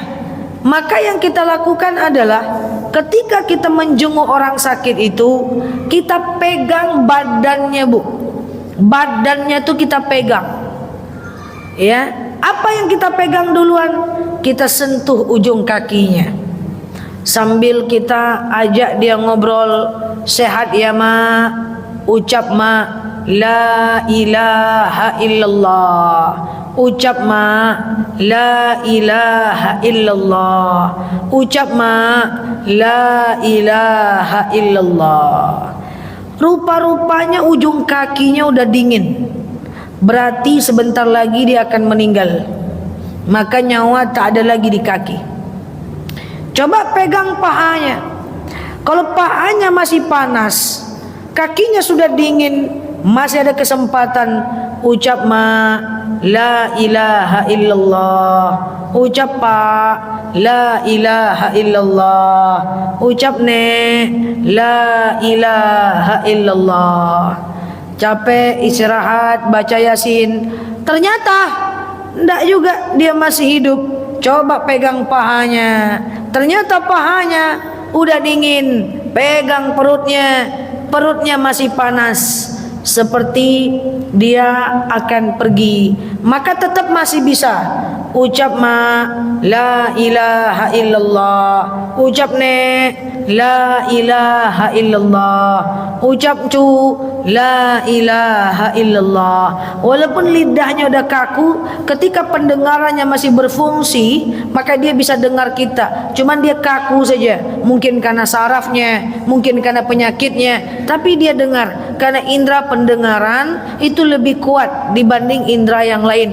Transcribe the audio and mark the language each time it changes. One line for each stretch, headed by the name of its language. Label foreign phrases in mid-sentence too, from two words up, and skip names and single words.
Indonesian: Maka yang kita lakukan adalah ketika kita menjenguk orang sakit itu, kita pegang badannya Bu. Badannya tuh kita pegang. Ya, apa yang kita pegang duluan? Kita sentuh ujung kakinya. Sambil kita ajak dia ngobrol, sehat ya Ma, ucap Ma,
Arabic: لا إله إلا الله. Ucap Ma, لا إله إلا الله. Ucap Ma, لا إله إلا الله.
Indonesian: Rupa-rupanya ujung kakinya udah dingin. Berarti sebentar lagi dia akan meninggal. Maka nyawa tak ada lagi di kaki. Coba pegang pahanya. Kalau pahanya masih panas, kakinya sudah dingin, masih ada kesempatan.
Arabic: Ucap Ma, لا إله إلا الله. Ucap Pak, لا إله إلا الله. Ucap Nek, لا إله إلا الله.
Indonesian: Capek istirahat baca Yasin, ternyata ndak juga dia masih hidup. Coba pegang pahanya, ternyata pahanya udah dingin. Pegang perutnya, perutnya masih panas, seperti dia akan pergi. Maka tetap masih bisa.
Arabic: Ucap Ma, لا إله إلا الله. Ucap Nek, لا إله إلا الله. Ucap Cu, لا إله إلا الله.
Indonesian: Walaupun lidahnya udah kaku, ketika pendengarannya masih berfungsi, maka dia bisa dengar kita. Cuman dia kaku saja. Mungkin karena sarafnya, mungkin karena penyakitnya, tapi dia dengar. Karena indera pendengaran itu lebih kuat dibanding indera yang lain.